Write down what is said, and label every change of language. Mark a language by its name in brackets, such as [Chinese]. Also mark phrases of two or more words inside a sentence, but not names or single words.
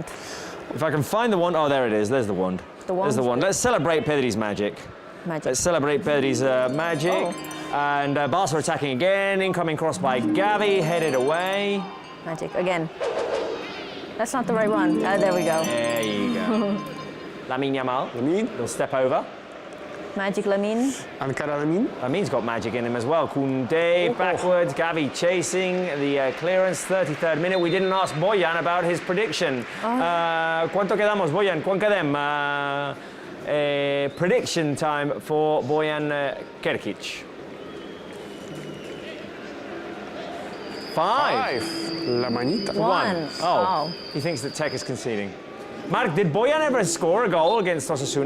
[English] if I can find the wand. Oh, there it is. There's the wand. The There's the wand? wand. Let's celebrate Pedri's magic. Magic. Let's celebrate Pedri's magic. Oh. And Barca attacking again. Incoming cross by Gavi, headed away. Magic. Again. That's not the right one. There we go. There you go. Lamine Yamal. Lamine, He'll step over. Magic Lamine. Ankara Lamine. Lamin's got magic in him as well. Koundé backwards, Gavi chasing the clearance, 33rd minute. We didn't ask Bojan about his prediction. [Spanish] ¿Cuánto quedamos, Bojan? ¿Cuánto quedem? [English] Prediction time for Bojan Kirkic. 5. [Spanish] La manita. [English] 1. Oh, he thinks that Tech is conceding. Mark, did Bojan ever score a goal against Osasuna?